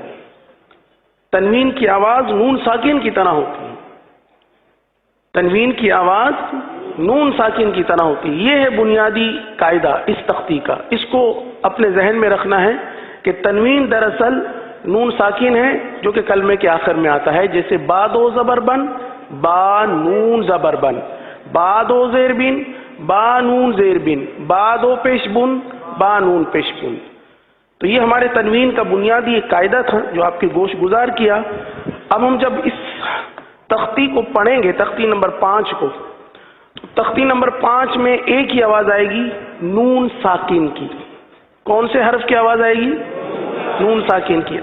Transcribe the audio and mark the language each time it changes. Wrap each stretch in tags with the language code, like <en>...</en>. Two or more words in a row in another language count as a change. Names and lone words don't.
<ur>تنوین کی آواز نون ساکن کی طرح ہوتی ہے۔ تنوین کی آواز نون ساکن کی طرح ہوتی ہے۔ یہ ہے بنیادی قاعدہ اس تختی کا۔ اس کو اپنے ذہن میں رکھنا ہے کہ تنوین دراصل نون ساکن ہے جو کہ کلمے کے آخر میں آتا ہے، جیسے با دو زبر بن، با نون زبر بن، با دو زیر بن، با نون زیر بن، با دو پیش بن، با نون پیش بن۔ تو یہ ہمارے تنوین کا بنیادی ایک قاعدہ تھا جو آپ کے گوش گزار کیا۔ اب ہم جب اس تختی کو پڑھیں گے، تختی نمبر 5 کو، تو تختی نمبر 5 میں ایک ہی آواز آئے گی نون ساکن کی۔ کون سے حرف کی آواز آئے گی؟ نون ساکن کی۔</ur>